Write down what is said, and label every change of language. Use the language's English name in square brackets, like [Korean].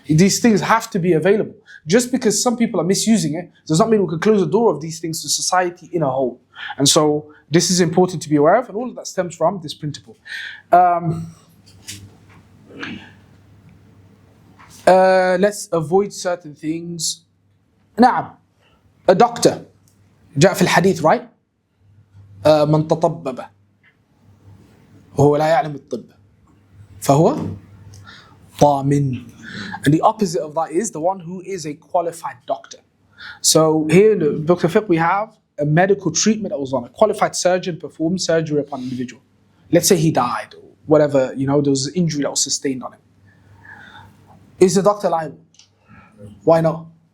[English] These things have to be available. Just because some people are misusing it does not mean we can close the door of these things to society in a whole. And so this is important to be aware of, and all of that stems from this principle. Let's avoid certain things. نعم. A doctor. [Arabic] جاء في الحديث, [English] right? [Arabic] من تطبب وهو لا يعلم الطب فهو ضامن. [English] And the opposite of that is the one who is a qualified doctor. So here in the book of fiqh we have a medical treatment that was on. A qualified surgeon performed surgery upon an individual. Let's say he died or whatever, there was an injury that was sustained on him. Is the doctor liable? Why not?